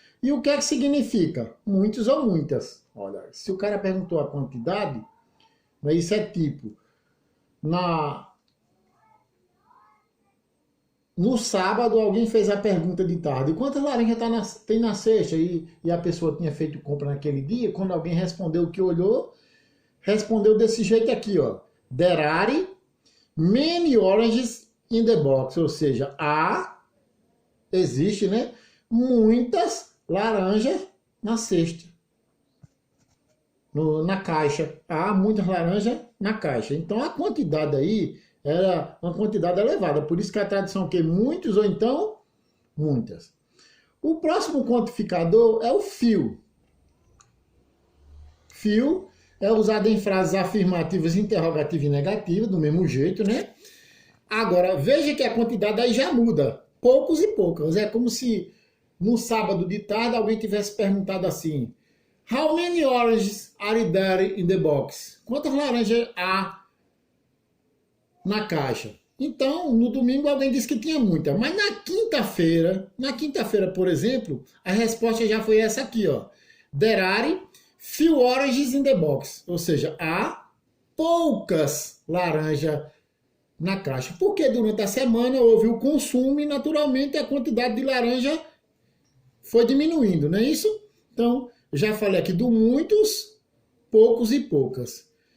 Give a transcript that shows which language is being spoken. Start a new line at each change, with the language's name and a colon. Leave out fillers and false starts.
Portuguese: E o que é que significa? Muitos ou muitas. Olha, se o cara perguntou a quantidade, isso é tipo, no sábado, alguém fez a pergunta de tarde, quantas laranjas tem na cesta? E a pessoa tinha feito compra naquele dia. Quando alguém respondeu o que olhou, respondeu desse jeito aqui, ó.
English: There are many oranges in the box.
Portuguese: Ou seja, existe, né? Muitas laranjas na cesta. Na caixa. Há muitas laranjas na caixa. Então, a quantidade aí era uma quantidade elevada. Por isso que a tradução que muitos ou então muitas. O próximo quantificador é o fio. Fio é usado em frases afirmativas, interrogativas e negativas, do mesmo jeito, né? Agora, veja que a quantidade aí já muda. Poucos e poucas. É como se no sábado de tarde alguém tivesse perguntado assim:
English: How many oranges are there in the box?
Portuguese: Quantas laranjas há na caixa? Então, no domingo alguém disse que tinha muita. Mas na quinta-feira, por exemplo, a resposta já foi essa aqui, ó.
English: There are few oranges in the box.
Portuguese: Ou seja, há poucas laranjas na caixa. Porque durante a semana houve o consumo e, naturalmente, a quantidade de laranja foi diminuindo, não é isso? Então, já falei aqui do muitos, poucos e poucas.